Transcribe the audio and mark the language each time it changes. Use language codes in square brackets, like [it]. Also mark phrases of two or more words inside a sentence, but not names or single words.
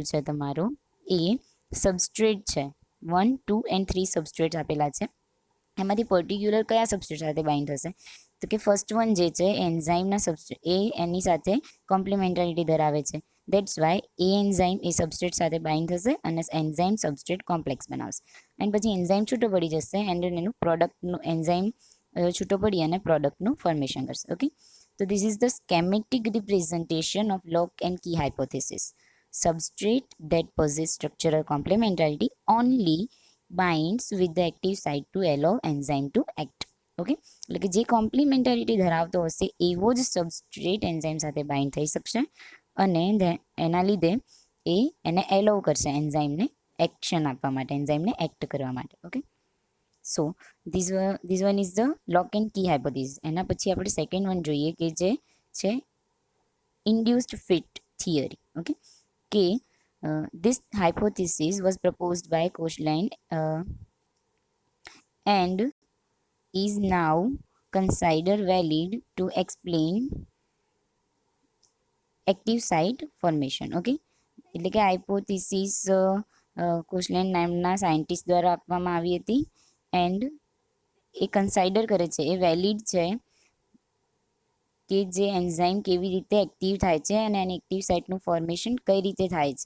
[gu] છે તમારો એ સબસ્ટ્રેટ છે, 1, 2 and 3 સબસ્ટ્રેટ આપેલા છે, એમાંથી પર્ટિક્યુલર કયા સબસ્ટ્રેટ સાથે બાઇન્ડ થશે, તો કે [en] first one [gu] જે છે એન્ઝાઇમના સબસ્ટ્રેટ એ એની સાથે કોમ્પ્લિમેન્ટારિટી ધરાવે છે, [en] that's why [gu] એ એન્ઝાઇમ એ સબસ્ટ્રેટ સાથે બાઇન્ડ થશે અને [en] enzyme substrate complex [gu] બનાવશે, એન્ડ પછી એન્ઝાઇમ છૂટો પડી જશે એન્ડ એનું પ્રોડક્ટનું એન્ઝાઇમ છૂટો પડી અને પ્રોડક્ટનું ફોર્મેશન કરશે. [en] okay, તો this is the schematic representation of lock and key hypothesis. Substrate that possess structural complementarity only binds with the active site to allow enzyme to act. [gu] ઓકે, એટલે કે જે કોમ્પ્લિમેન્ટારિટી ધરાવતો હશે એવો જ સબસ્ટ્રેટ એન્ઝાઇમ સાથે બાઇન્ડ થઈ શકશે અને એના લીધે એને એલોવ કરશે એન્ઝાઇમને એક્શન આપવા માટે, એન્ઝાઇમને એક્ટ કરવા માટે. [en] okay, so this one is the lock and key hypothesis. [gu] એના પછી આપણે [en] second one [gu] જોઈએ કે જે છે [en] induced fit theory. ઓકે, કે this hypothesis was proposed by Koshland and is now considered valid to explain active site formation. [gu] ઓકે, એટલે કે હાઇપોથિસિસ કોશલેન્ડ નામના સાયન્ટિસ્ટ દ્વારા આપવામાં આવી હતી એન્ડ એ કન્સાઇડર કરે છે, એ વેલિડ છે કે જે એન્ઝાઇમ કેવી રીતે એક્ટિવ થાય છે અને એની એક્ટિવ સાઇટનું ફોર્મેશન કઈ રીતે થાય છે.